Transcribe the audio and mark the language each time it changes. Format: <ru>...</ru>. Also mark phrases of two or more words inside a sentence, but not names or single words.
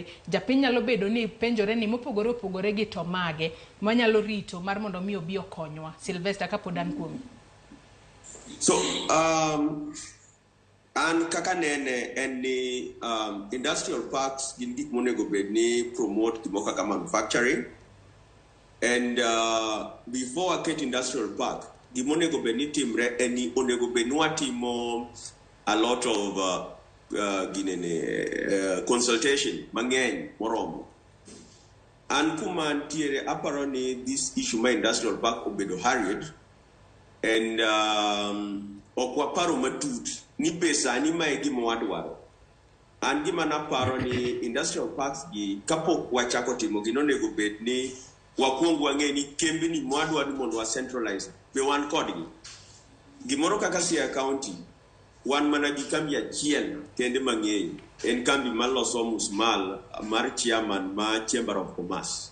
<luo>Japiny nyalo bedo ni penjore ni mopogore opogore gi to mage wanyalo rito mar mondo mi obi okonywa. Sylvester kapodan kuomi. So an kaka nene en ni</luo> <en>industrial parks</en> <luo>gin gik monego bed ni promote gimo kaka manufacturing.</luo> <en>And before I get industrial park,</en> <luo>gimo onego bed ni timre en ni onego bed ni watimo</luo> <en>a lot of consultation</en> <luo>mang'eny moromo. An kuma ntiere aparo ni</luo> <en>this issue</en> <luo>ma</luo> <en>industrial park</en> <luo>obedo</luo> <en>hurried and</en> <luo>okwaparo matut ni pesa ni mae gima wadwaro. An gima naparo ni</luo> <en>industrial parks</en> <luo>gi kapok wachako timo gino onego bed ni wakwong wang'e ni kembni mwadwa ni mondo wa centralize be wan kodgi. Gimoro kaka Siaya County wan mana gi kambi achiel kende mang'eny en kambi maloso musmal mar chairman ma Chamber of Commerce.</luo>